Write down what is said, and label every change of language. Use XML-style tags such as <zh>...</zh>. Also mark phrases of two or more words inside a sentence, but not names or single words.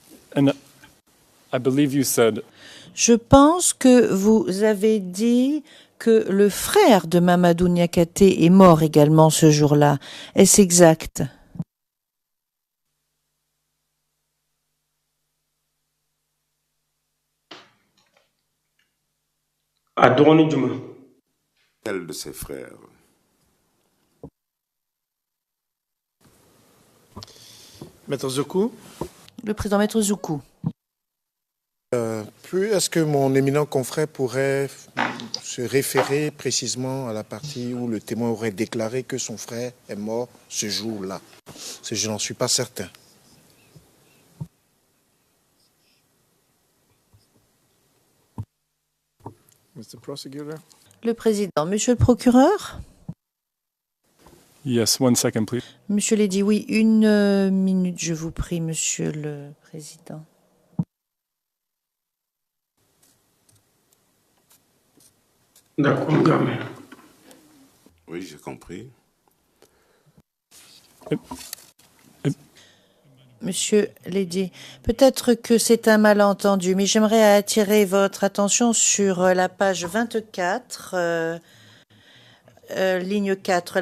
<en>And I believe you said</en> <fr>Je pense que vous avez dit que le frère de Mamadou Niakate est mort également ce jour-là. Est-ce exact?</fr> <bm>a dɔgɔnin jumɛn?</bm> <fr>Quel de ses frères? Maître Zoukou, Le président Maître Zoukou. est-ce que mon éminent confrère pourrait se référer précisément à la partie où le témoin aurait déclaré que son frère est mort ce jour-là? Je n'en suis pas certain.</fr> <en>Mr. Prosecutor?</en> <fr>Le président. Monsieur le procureur?</fr> <en>yes. 1 second, please.</en> <fr>Monsieur l'a dit, oui. Une minute, je vous prie, monsieur le président. D'accord, gamin. Oui, j'ai compris. Monsieur Lady, peut-être que c'est un malentendu, mais j'aimerais attirer votre attention sur la page 24, ligne 4.</fr>